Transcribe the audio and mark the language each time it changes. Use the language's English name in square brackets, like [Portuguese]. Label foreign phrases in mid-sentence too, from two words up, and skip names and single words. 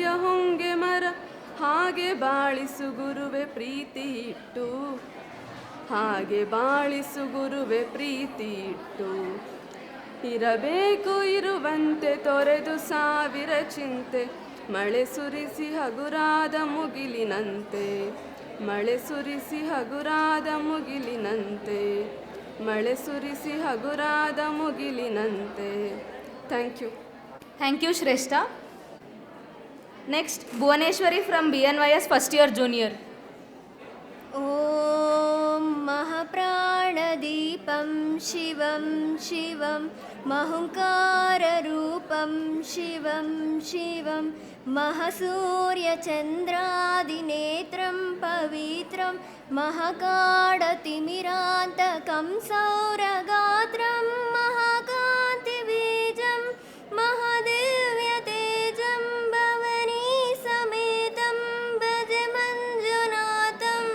[Kannada] ಹೊಂಗೆ ಮರ ಹಾಗೆ ಬಾಳಿಸು ಗುರುವೆ ಪ್ರೀತಿ ಇಟ್ಟು ಹಾಗೆ ಬಾಳಿಸು ಗುರುವೆ ಪ್ರೀತಿ ಇಟ್ಟು ಇರಬೇಕು ಇರುವಂತೆ ತೊರೆದು ಸಾವಿರ ಚಿಂತೆ ಮಳೆ ಸುರಿಸಿ ಹಗುರಾದ ಮುಗಿಲಿನಂತೆ ಮಳೆ ಸುರಿಸಿ ಹಗುರಾದ ಮುಗಿಲಿನಂತೆ ಮಳೆ ಸುರಿಸಿ ಹಗುರಾದ ಮುಗಿಲಿನಂತೆ. [English] Thank you. Thank you Shreshta. Next Bhuvaneshwari from BNYS first year junior. [Sanskrit] ॐ महाप्राणदीपं शिवं शिवं महङ्काररूपं शिवं शिवं महसूर्यचन्द्रादिनेत्रं पवित्रं महाकाडतिमिरान्तकं सौरगात्रं महाकान्तिबीजं महादिव्यतेजं भवनी समेतं भज मञ्जुनाथम्.